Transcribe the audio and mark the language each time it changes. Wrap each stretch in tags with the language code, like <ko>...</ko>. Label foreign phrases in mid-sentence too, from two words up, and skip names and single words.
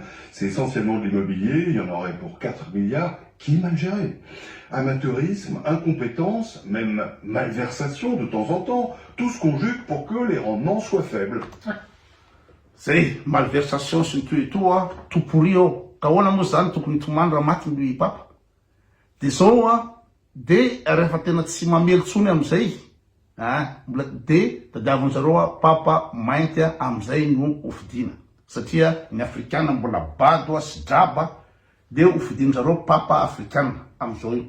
<fr>C'est essentiellement de l'immobilier, il y en aurait pour 4 milliards, qui est mal géré. Amateurisme, incompétence, même malversation de temps en temps, tout se conjugue pour que les rendements soient faibles. C'est malversation, c'est tout et tout pourri.</fr> <mg>ka ahoana moa zany tokony hitomany raha maty ny papa. De zao a, de rehefa tena tsy mamely tsony amizay, mbola de tadiaviny zareo a papa mainty amizay no ofidina. Satria ny afrikana mbola bado sy draba, de ofidiny zareo papa afrikana amizao io.</mg>